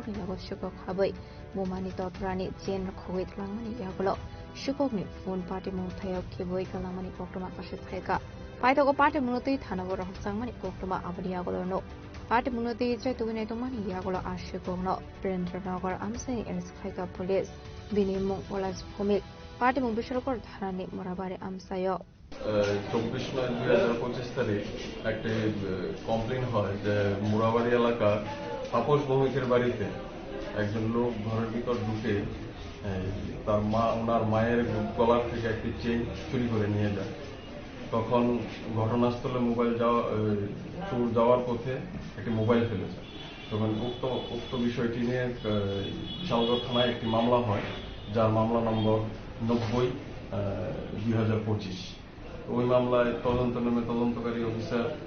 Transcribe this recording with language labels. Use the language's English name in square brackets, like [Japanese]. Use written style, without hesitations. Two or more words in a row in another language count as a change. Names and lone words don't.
[Kok Borok] ni lago shukok habai mumani totrani chen khogit langmani yagulo shukokni [English] phone party [Kok Borok] mung thayok khiboi kalangmani koktoma pashe thaika paithago party bunoti thana borok changmani koktoma abani yagulo no party bunoti chai tugine tomani yagulo ashukokno Prendranagar amsai arrest khaika police binimung olas phomik party mung Bishalkor thanani Murabari amsayo [Bangla] 24/9/2025 তারিখ একটি কমপ্লেন হয় যে মুরাবাড়ি এলাকা তাপস ভৌমিকের বাড়িতে একজন লোক ঘরের ভিতর ঢুকে তার ওনার মায়ের গলার থেকে একটি চেইন চুরি করে নিয়ে যায় তখন ঘটনাস্থলে চোর যাওয়ার পথে একটি মোবাইল ফেলেছে তখন উক্ত বিষয়টি নিয়ে বিশালগড় থানায় একটি মামলা হয় যার মামলা নম্বর 90/2025 ওই মামলায় তদন্তকারী অফিসার